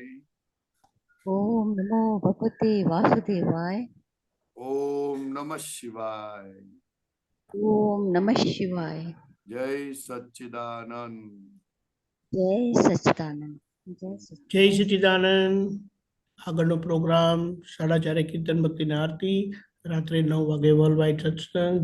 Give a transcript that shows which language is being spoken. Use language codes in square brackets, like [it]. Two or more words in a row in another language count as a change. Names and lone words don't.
[sa] ओम नमो भगवते वासुदेवाय, ओम नमः शिवाय, ओम नमः शिवाय। [hi] जय सच्चिदानंद। जय सच्चिदानंद। जय जय सच्चिदानंद। [gu] આગળનો પ્રોગ્રામ 4:30 કીર્તન ભક્તિની આરતી, રાત્રે 9 વાગે [en] world wide [gu] સત્સંગ,